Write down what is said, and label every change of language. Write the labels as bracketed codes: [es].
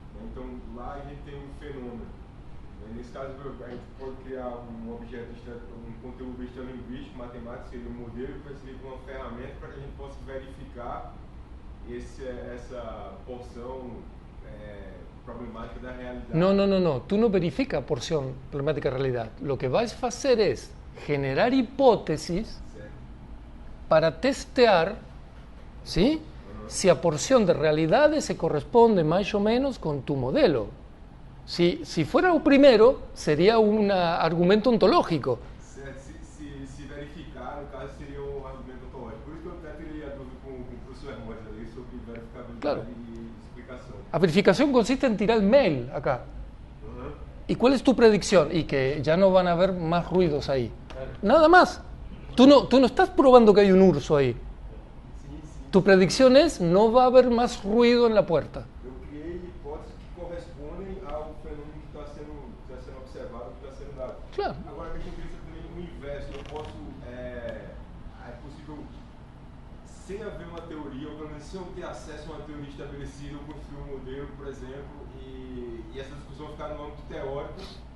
[pt] Então, lá a gente tem um fenômeno. Nesse caso, a gente pode criar um objeto, um conteúdo estadolinguístico, matemático, seria um modelo, que vai servir como uma ferramenta para que a gente possa verificar essa porção problemática da realidade. [es] No. Tú no verificas porción problemática de realidad. Lo que vas a hacer es generar hipótesis para testear, ¿sí? Si a porción de realidades se corresponde más o menos con tu modelo. Si fuera lo primero, sería un argumento ontológico. [pt] Se verificar, no caso, seria um argumento ontológico. Por isso que eu até teria a dúvida com o professor Hermógenes ali sobre verificabilidade Claro. e explicação. [es] La verificación consiste en tirar el mail acá. ¿Y cuál es tu predicción? Y que ya no van a haber más ruidos ahí. Nada más. Tú no estás probando que hay un urso ahí. Tu predicción es, no va a haber más ruido en la puerta. [pt] Eu criei hipóteses que correspondem ao fenômeno que está sendo observado, que está sendo dado. Claro. Agora, a questão pensa também o inverso. Eu posso, é possível, sem haver uma teoria, ou pelo menos sem eu ter acesso a uma teoria estabelecida, eu construir um modelo, por exemplo, e essa discussão ficar no âmbito teórico.